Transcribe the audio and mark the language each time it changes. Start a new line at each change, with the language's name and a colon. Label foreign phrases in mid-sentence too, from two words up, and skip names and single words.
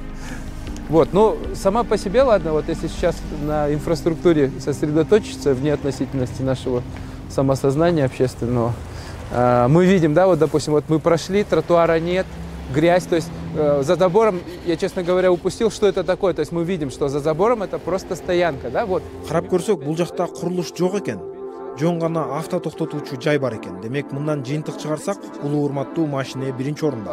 Russian: Вот, ну, сама по себе, ладно, вот если сейчас на инфраструктуре сосредоточиться вне относительности нашего самосознания общественного, Мы видим, да, вот, допустим, вот мы прошли, тротуара нет, грязь, то есть за забором, я, честно говоря, упустил, что это такое, то есть мы видим, что за забором это просто стоянка, да, вот.
Kyrgyz: Карап көрсөк, бул жакта курулуш жок экен. Жөн гана авто токтотуучу жай бар экен. Демек, мындан жыйынтык чыгарсак, бул урматтуу машина биринчи орунда.